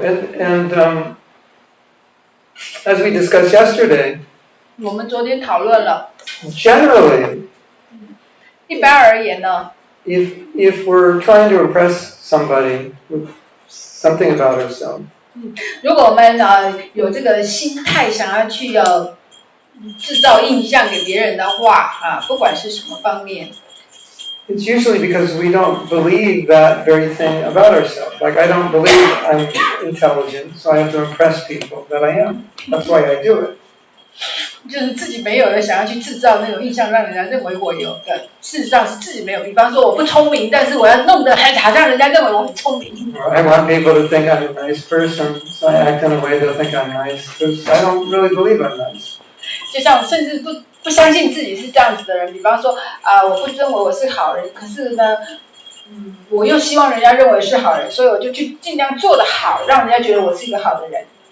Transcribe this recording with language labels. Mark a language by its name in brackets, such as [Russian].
[English] And as we discussed yesterday, [Chinese] 我们昨天讨论了。 [English] Generally, [Chinese] 一般而言呢 [English] if we're trying to impress somebody with something about ourselves, [Chinese] 如果我们有这个心态，想要去制造印象给别人的话不管是什么方面。 [English] It's usually because we don't believe that very thing about ourselves. Like, I don't believe I'm intelligent, so I have to impress people that I am. That's why I do it. [Chinese] 就是自己没有的，想要去制造那种印象，让人家认为我有的，事实上是自己没有。比方说，我不聪明，但是我要弄得好像人家认为我很聪明。 [English] I want people to think I'm a nice person, so I act in a way they'll think I'm nice, because I don't really believe I'm nice. [Chinese] 就像甚至不相信自己是这样子的人，比方说我不认为我是好人，可是呢，我又希望人家认为是好人，所以我就去尽量做得好，让人家觉得我是一个好的人。